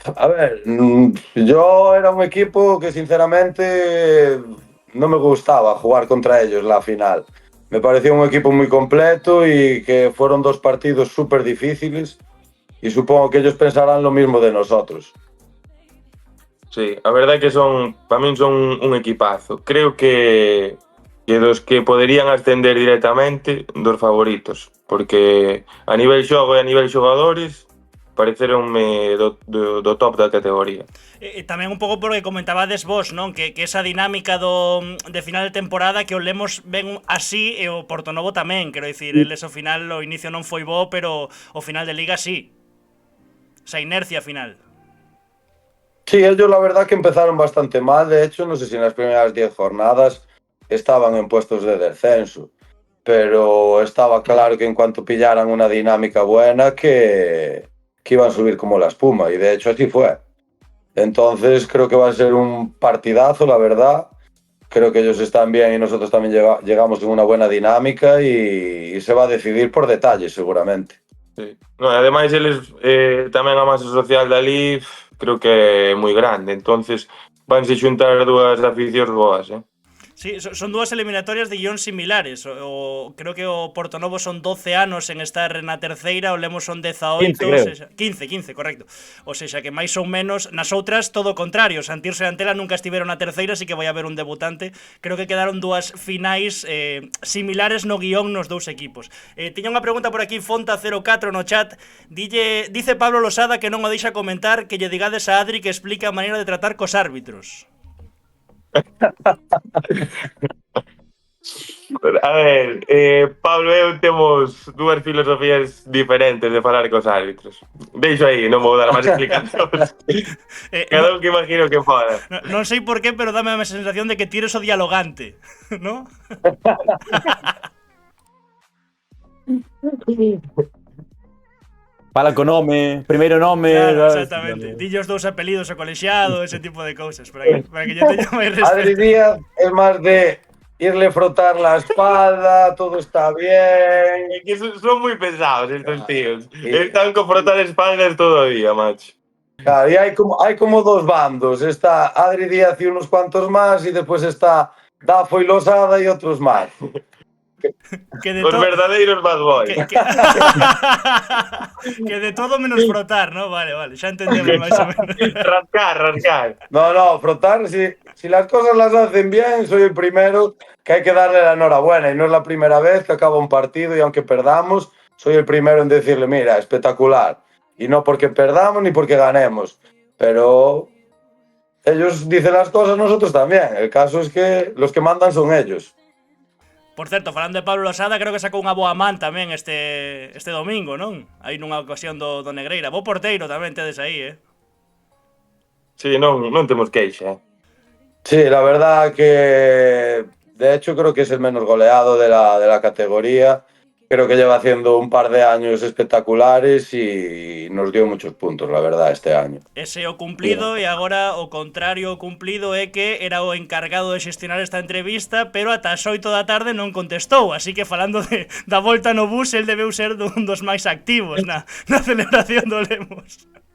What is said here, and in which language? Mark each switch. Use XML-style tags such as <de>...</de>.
<es>A ver, yo era un equipo que sinceramente no me gustaba jugar contra ellos la final. Me pareció un equipo muy completo y que fueron dos partidos súper difíciles y supongo que ellos pensarán lo mismo de nosotros.</es> <gl>Sí, a verdade é que para min son un equipazo. Creo que dos que poderían ascender directamente, dos favoritos, porque a nivel xogo e a nivel xogadores pareceronme do top da categoría. Tamén un pouco porque comentabades vos, non? Que esa dinámica de final de temporada que o Lemos ven así e o Portonovo tamén, quero dicir, eles ao final o inicio non foi bo, pero o final de Liga sí. Esa inercia final.</gl> <es>Sí, ellos la verdad que empezaron bastante mal, de hecho, no sé si en las primeras 10 jornadas estaban en puestos de descenso, pero estaba claro que en cuanto pillaran una dinámica buena que iban a subir como la espuma, y de hecho así fue. Entonces creo que va a ser un partidazo, la verdad. Creo que ellos están bien y nosotros también llegamos en una buena dinámica y se va a decidir por detalles seguramente. Sí.</es> <gl>No, ademais eles tamén a masa social dali creo que é moi grande, entonces vanse xuntar dúas aficións boas, Sí, son dúas eliminatorias de guión similares. Creo que o Portonovo son 12 anos en estar na terceira, o Lemos son 18, 15, correcto. O sexa que máis ou menos nas outras todo o contrario. Santirso e Antela nunca estiveron na terceira, así que vai haber un debutante. Creo que quedaron dúas finais similares no guión nos dous equipos. Tiña unha pregunta por aquí, Fonta04 no chat. Dice Pablo Losada que non o deixa comentar, que lle digades a Adri que explica a maneira de tratar cos árbitros. A ver, Pablo e eu temos dúas filosofías diferentes de falar cos árbitros. Deixo aí, non vou dar máis explicacións. Cada un que imagino que fora. Non sei por qué, pero dame a sensación de que tires o dialogante, ¿no? Fala co nome, primeiro nome... Claro, exactamente. Dille os dous apelidos ao colexiado, ese tipo de cousas, para que yo teña máis respeto.</gl> <es>Adri Díaz es más de irle frotar la espalda, todo está bien...</es> <gl>É que son moi pesados estos tíos. Están con frotar espaldas todo o día, macho.</gl> <es>Claro, y hay como dos bandos. Está Adri Díaz y unos cuantos más, y después está Dafo y Losada y otros más.</es> <gl>Os verdadeiros bad boys.</gl> <es>Que de todo menos frotar, ¿no?</es> <gl>Vale, xa entendemos máis o menos. Rascar.</gl> <es>No, frotar, si las cosas las hacen bien, soy el primero que hay que darle la enhorabuena. Y no es la primera vez que acaba un partido y aunque perdamos, soy el primero en decirle, mira, espectacular. Y no porque perdamos ni porque ganemos. Pero ellos dicen las cosas, nosotros también. El caso es que los que mandan son ellos.</es> <gl>Por certo, falando de Pablo Losada, creo que sacou unha boa man tamén este domingo, non? Aí nunha ocasión do Negreira. Bo porteiro tamén tedes aí, Sí, non temos queixa,</gl> <es>Sí, la verdad que de hecho creo que es el menos goleado de la categoría. Creo que lleva haciendo un par de años espectaculares y nos dio muchos puntos, la verdad, este año.</es> <gl>Ese o cumplido, e agora o contrario o cumplido é que era o encargado de xestionar esta entrevista, pero ata as 8 da tarde non contestou, así que falando da volta no bus, el debeu ser un dos máis activos na celebración do Lemos.</gl>